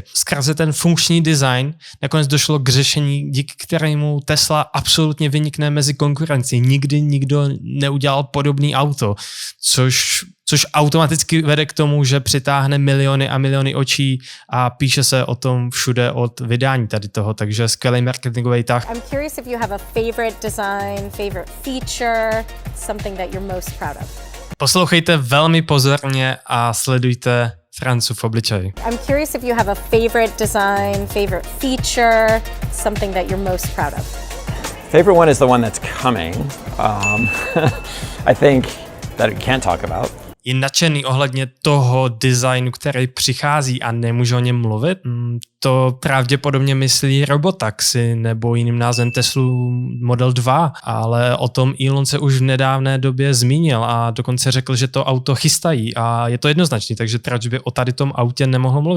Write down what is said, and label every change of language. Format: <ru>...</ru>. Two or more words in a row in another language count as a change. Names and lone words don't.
<cs>Skrze ten funkční design nakonec došlo k řešení, díky kterému Tesla absolutně vynikne mezi konkurencí. Nikdy nikdo neudělal podobný auto, což automaticky vede k tomu, že přitáhne miliony a miliony očí a píše se o tom všude od vydání tady toho, takže skvělý marketingový tah.</cs> <en>I'm curious if you have a favorite design, favorite feature, something that you're most proud of.</en> <cs>Poslouchejte velmi pozorně a sledujte Francu v obličeji.</cs> <en>I'm curious if you have a favorite design, favorite feature, something that you're most proud of. Favorite one is the one that's coming. I think that it can't talk about.</en> <cs>Je nadšený ohledně toho designu, který přichází a nemůže o něm mluvit? To pravděpodobně myslí robotaxi nebo jiným názvem Teslu Model 2, ale o tom Elon se už v nedávné době zmínil a dokonce řekl, že to auto chystají a je to jednoznačný, takže proč by o tady tom autě nemohl mluvit?</cs>